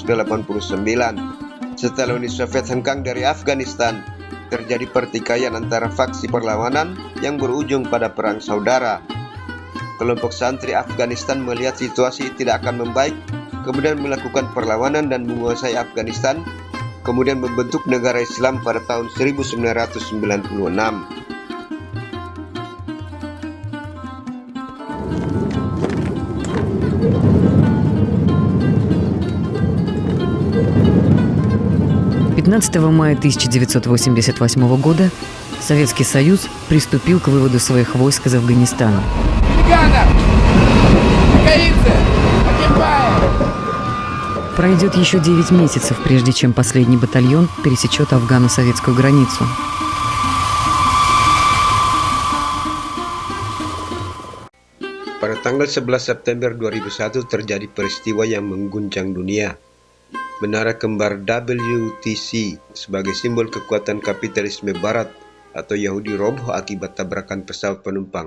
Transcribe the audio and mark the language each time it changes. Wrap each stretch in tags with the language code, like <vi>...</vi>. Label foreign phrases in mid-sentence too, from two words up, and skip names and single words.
<id>Setelah Uni Soviet hengkang dari Afghanistan, terjadi pertikaian antara faksi perlawanan yang berujung pada perang saudara. Kelompok santri Afghanistan melihat situasi tidak akan membaik, kemudian melakukan perlawanan dan menguasai Afghanistan, kemudian membentuk negara Islam pada tahun 1996.</id> <ru>Мая 1988 года Советский Союз приступил к выводу своих войск из Афганистана. Пройдет еще 9 месяцев, прежде чем последний батальон пересечет афгано-советскую границу.</ru> <id>Pada tanggal 11 September 2001 terjadi peristiwa yang mengguncang dunia. Menara kembar WTC sebagai simbol kekuatan kapitalisme barat atau Yahudi roboh akibat tabrakan pesawat penumpang.</id>